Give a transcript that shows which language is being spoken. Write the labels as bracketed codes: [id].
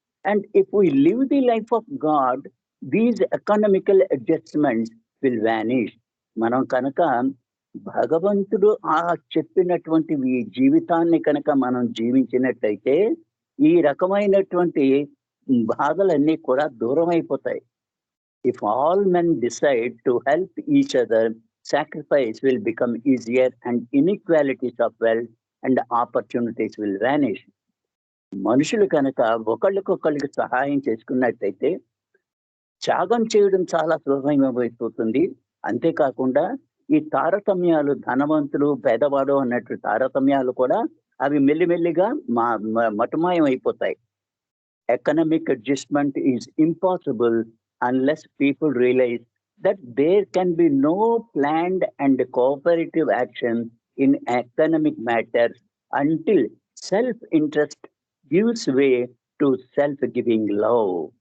[en] And if we live the life of God, these economical adjustments will vanish. [te] మనం కనుక భగవంతుడు చెప్పినటువంటి ఈ జీవితాన్ని కనుక మనం జీవించినట్టయితే, ఈ రకమైనటువంటి బాధలన్నీ కూడా దూరమైపోతాయి. [en] If all men decide to help each other, sacrifice will become easier and inequalities of wealth and opportunities will vanish. [te] మనుషులు కనుక ఒకళ్ళకొకళ్ళకి సహాయం చేసుకున్నట్టయితే త్యాగం చేయడం చాలా సులభమైపోతుంది. అంతేకాకుండా ఈ తారతమ్యాలు, ధనవంతులు, పేదవాడు అన్నట్టు తారతమ్యాలు కూడా అవి మెల్లిమెల్లిగా మటుమాయం అయిపోతాయి. [en] Economic adjustment is impossible unless people realize that there can be no planned and cooperative action in economic matters until self-interest gives way to self-giving love.